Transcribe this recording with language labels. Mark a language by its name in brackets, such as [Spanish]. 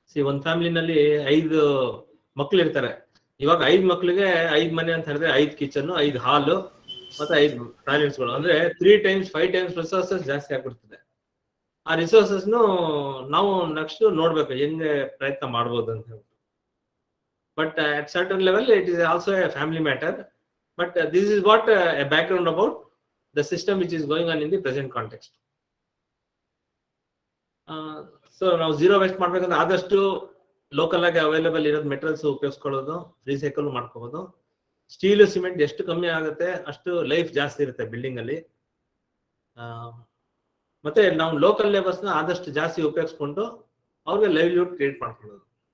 [Kannada] ಒಂದ್ ಫ್ಯಾಮಿಲಿನಲ್ಲಿ 5 ಮಕ್ಳು ಇರ್ತಾರೆ. ಇವಾಗ 5 ಮಕ್ಳಿಗೆ 5 ಮನೆ ಅಂತ ಹೇಳಿದ್ರೆ 5 ಕಿಚನ್, 5 ಹಾಲು, ಮತ್ತೆ 5 ಟಾಯ್ಲೆಟ್ಸ್ ಗಳು, ಅಂದ್ರೆ 3 ಟೈಮ್ಸ್ 5 ಟೈಮ್ಸ್ ರಿಸೋರ್ಸಸ್ ಜಾಸ್ತಿ ಆಗ್ಬಿಡ್ತದೆ. ಆ ರಿಸೋರ್ಸಸ್ ನಾವು ನೆಕ್ಸ್ಟ್ ನೋಡ್ಬೇಕು ಹೆಂಗೆ ಪ್ರಯತ್ನ ಮಾಡ್ಬೋದು ಅಂತ ಹೇಳಿ. [English] But at certain level, it is also a family matter. But this is what a background about the system which is going on in the present context. [Kannada] So ನಾವು ಝೀರೋ ವೇಸ್ಟ್ ಮಾಡ್ಬೇಕಂದ್ರೆ ಆದಷ್ಟು local ಆಗಿ available ಇರೋದು materials ಉಪಯೋಗಿಸ್ಕೊಳ್ಳೋದು, recycle ಮಾಡ್ಕೋಬಹುದು. Steel cement ಎಷ್ಟು ಕಮ್ಮಿ ಆಗುತ್ತೆ ಅಷ್ಟು ಲೈಫ್ ಜಾಸ್ತಿ ಇರುತ್ತೆ ಬಿಲ್ಡಿಂಗ್ ಅಲ್ಲಿ. ಮತ್ತೆ ನಾವು ಲೋಕಲ್ ಲೇಬರ್ಸ್ ನ ಆದಷ್ಟು ಜಾಸ್ತಿ ಉಪಯೋಗಿಸ್ಕೊಂಡು ಅವ್ರಿಗೆ ಲೈವ್ಲಿಹುಡ್ ಕ್ರಿಯೇಟ್ ಮಾಡ್ಕೊಳ್ಳೋದು.